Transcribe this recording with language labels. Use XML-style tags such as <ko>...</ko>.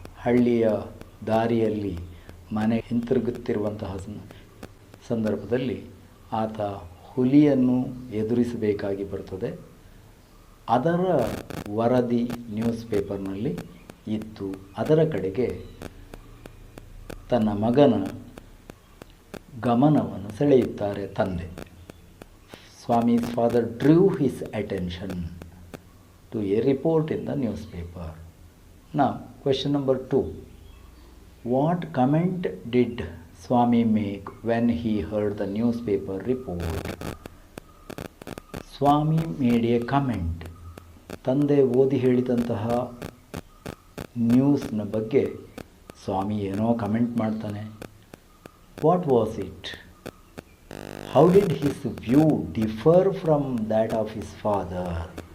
<kn>ಹಳ್ಳಿಯ ದಾರಿಯಲ್ಲಿ ಮನೆ ಹಿಂತಿರುಗುತ್ತಿರುವಂತಹ ಸಂದರ್ಭದಲ್ಲಿ ಆತ ಹುಲಿಯನ್ನು ಎದುರಿಸಬೇಕಾಗಿ ಬರ್ತದೆ. ಅದರ ವರದಿ ನ್ಯೂಸ್ ಪೇಪರ್ನಲ್ಲಿ ಇತ್ತು. ಅದರ ಕಡೆಗೆ ತನ್ನ ಮಗನ ಗಮನವನ್ನು ಸೆಳೆಯುತ್ತಾರೆ ತಂದೆ.</kn> <en>Swami's father drew his attention to a report in the newspaper. Now, question number 2. What comment did Swami make when he heard the newspaper report? Swami made a comment.</en> <kn>ತಂದೆ ಓದಿ ಹೇಳಿದಂತಹ ನ್ಯೂಸ್ನ ಬಗ್ಗೆ ಸ್ವಾಮಿ ಏನೋ ಕಮೆಂಟ್ ಮಾಡ್ತಾನೆ.</kn> <en>What was it? How did his view differ from that of his father?</en>